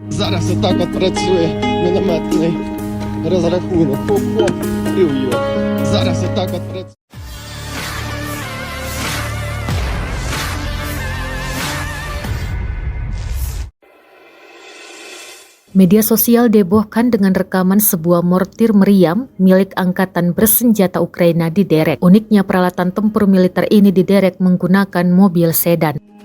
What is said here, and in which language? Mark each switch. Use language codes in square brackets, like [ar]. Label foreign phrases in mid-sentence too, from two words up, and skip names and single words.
[uk] Зараз отак от працює мінометний розрахунок. Хоп-хоп, бив його. Зараз отак от працює. [id] Media sosial dihebohkan dengan rekaman sebuah mortir meriam milik Angkatan Bersenjata Ukraina diderek. Uniknya peralatan tempur militer ini diderek menggunakan mobil sedan.